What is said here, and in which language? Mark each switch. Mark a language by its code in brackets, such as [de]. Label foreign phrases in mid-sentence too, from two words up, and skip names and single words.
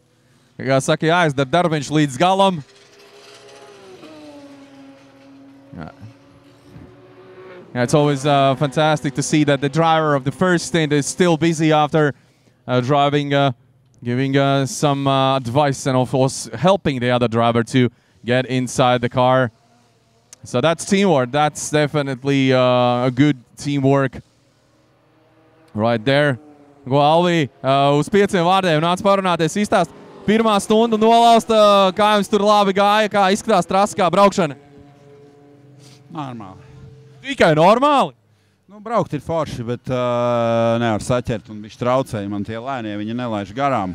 [lv] Kā saka, jāizdara darbiņš līdz galam. [en] Yeah, it's always fantastic to see that the driver of the first stint is still busy after driving, giving some advice and of course helping the other driver to get inside the car. So that's teamwork. That's definitely a good teamwork right there. [lv] Ko Alvi uz 5 vārdiem nāc parunāties, izstāst. Pirmā stunda nolausta, kā jums tur labi gāja, kā izskatās trasa, kā braukšana? Normāli. Tikai normāli? Nu, braukt ir forši, bet nevar saķert un bišķi traucēja man tie lēnie, viņi nelaiž garām.